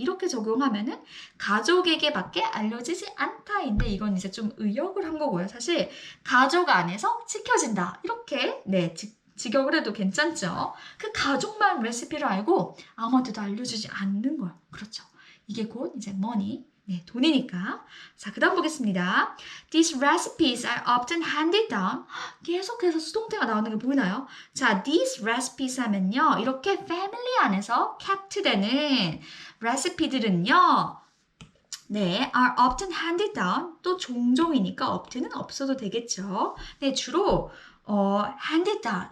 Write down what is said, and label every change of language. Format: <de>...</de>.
<ko>이렇게 적용하면은 가족에게 밖에 알려지지 않다인데 이건 이제 좀 의역을 한 거고요. 사실 가족 안에서 지켜진다. 이렇게 네, 직역을 해도 괜찮죠. 그 가족만 레시피를 알고 아무한테도 알려주지 않는 거예요. 그렇죠. 이게 곧 이제 money. 네, 돈이니까. 자, 그 다음 보겠습니다.</ko> <en>These recipes are often handed down.</en> <ko>계속해서 수동태가 나오는 게 보이나요? 자,</ko> <en>these recipes</en> <ko>하면요. 이렇게 family 안에서 kept 되는 레시피들은요.</ko> <en>네, are often handed down.</en> <ko>또 종종이니까 often은 없어도 되겠죠. 네, 주로</ko> <en>handed down.</en>